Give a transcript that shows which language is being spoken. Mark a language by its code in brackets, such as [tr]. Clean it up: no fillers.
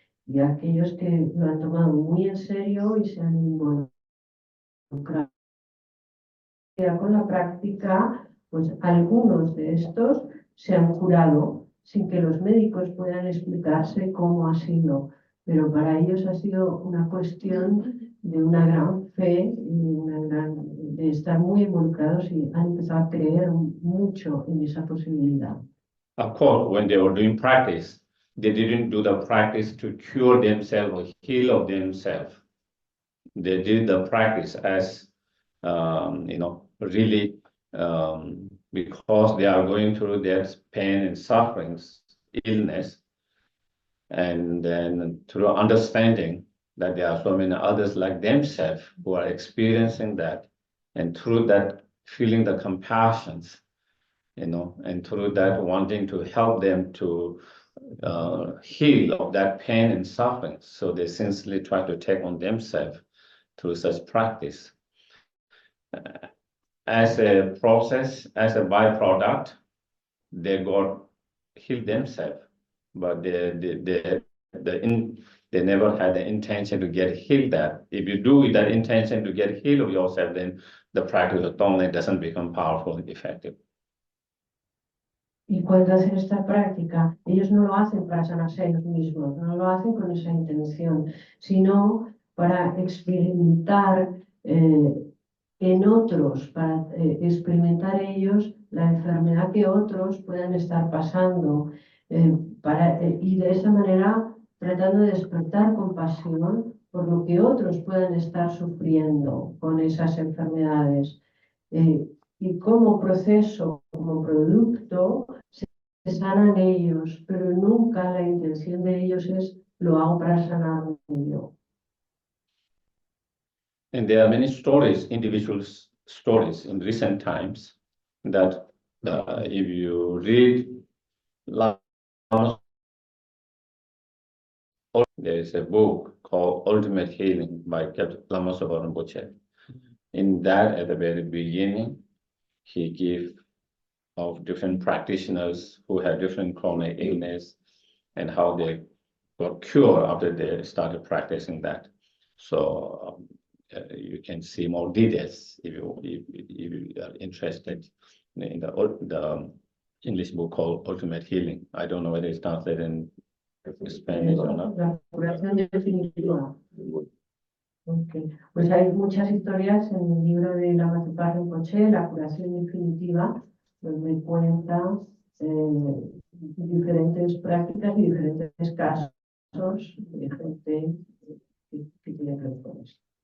[es] Y aquellos que lo han tomado muy en serio y se han involucrado con la práctica, pues algunos de estos se han curado sin que los médicos puedan explicarse cómo ha sido. Pero para ellos ha sido una cuestión de una gran fe, de estar muy involucrados, y han empezado a creer mucho en esa posibilidad. [en] Of course, when they were doing practice, they didn't do the practice to cure themselves or heal of themselves. They did the practice as, really, because they are going through their pain and sufferings, illness, and then through understanding that there are so many others like themselves who are experiencing that, and through that feeling the compassions, and through that wanting to help them to heal of that pain and suffering. So they sincerely try to take on themselves through such practice. As a process, as a byproduct, they got healed themselves, but they never had the intention to get healed. That if you do with that intention to get healed of yourself, then the practice of TONG-LEN doesn't become powerful and effective. [es] Y cuando hacen esta práctica, ellos no lo hacen para sanarse a ellos mismos, no lo hacen con esa intención, sino para experimentar en otros, para experimentar ellos la enfermedad que otros puedan estar pasando, y de esa manera tratando de despertar compasión por lo que otros puedan estar sufriendo con esas enfermedades. Y como proceso, como producto, se sanan ellos, pero nunca la intención de ellos es lo hago para sanarme yo. [en] And there are many stories, individual stories in recent times that if you read, there is a book called Ultimate Healing by Lama Zopa Rinpoche. In that, at the very beginning, he gave of different practitioners who had different chronic illness and how they got cured after they started practicing that. So you can see more details if you are interested in the English book called Ultimate Healing. I don't know whether it's translated in Spanish or not. [es] La curación definitiva. Okay. Pues hay muchas historias en el libro de Lama Zopa Rinpoche, La curación definitiva, donde cuenta diferentes prácticas y diferentes casos de gente que tiene que ver con esto.